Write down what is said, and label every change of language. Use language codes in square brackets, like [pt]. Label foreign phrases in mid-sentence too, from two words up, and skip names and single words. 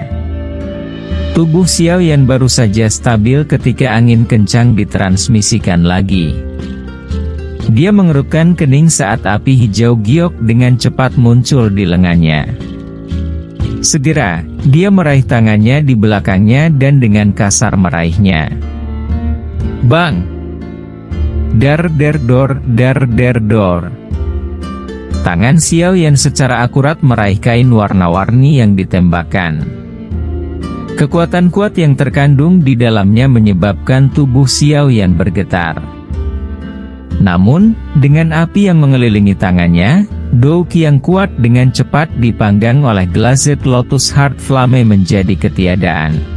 [id] Tubuh Xiao Yan baru saja stabil ketika angin kencang ditransmisikan lagi. Dia mengerutkan kening saat api hijau giok dengan cepat muncul di lengannya. Segera, dia meraih tangannya di belakangnya dan dengan kasar meraihnya. Bang! Dar der dor, dar der dor. Tangan Xiao Yan secara akurat meraih kain warna-warni yang ditembakkan. Kekuatan kuat yang terkandung di dalamnya menyebabkan tubuh Xiao Yan bergetar. Namun, dengan api yang mengelilingi tangannya, douki yang kuat dengan cepat dipanggang oleh Glazed Lotus Heart Flame menjadi ketiadaan.